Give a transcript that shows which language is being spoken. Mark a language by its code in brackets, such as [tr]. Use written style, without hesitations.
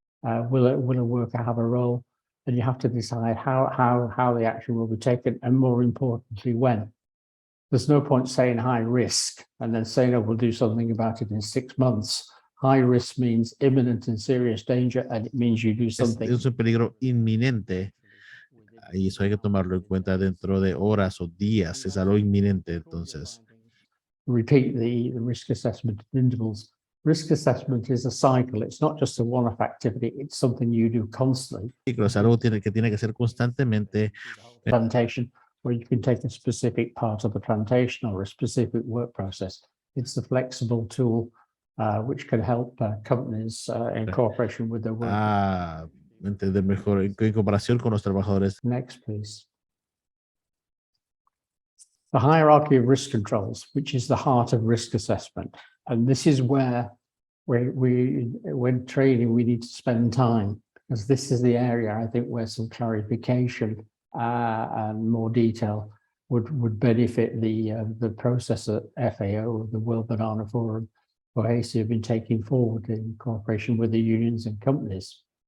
[en] Will a worker have a role? And you have to decide how the action will be taken, and more importantly, when. There's no point saying high risk and then saying, oh, we'll do something about it in 6 months. High risk means imminent and serious danger, and it means you do something. [es] Es un peligro inminente. Y eso hay que tomarlo en cuenta dentro de horas o días. Es algo inminente, entonces. [en] Repeat the risk assessment intervals. Risk assessment is a cycle. It's not just a one-off activity. It's something you do constantly. [es] Es algo que tiene que ser constantemente. [en] Plantation, where you can take a specific part of the plantation or a specific work process. It's a flexible tool which can help companies in cooperation with their workers. [es] Entender mejor en comparación con los trabajadores. [en] Next, please. The hierarchy of risk controls, which is the heart of risk assessment. And this is where when training, we need to spend time, because this is the area, I think, where some clarification and more detail would benefit the process at FAO, the World Banana Forum, BOHESI have been taking forward in cooperation with the unions and companies.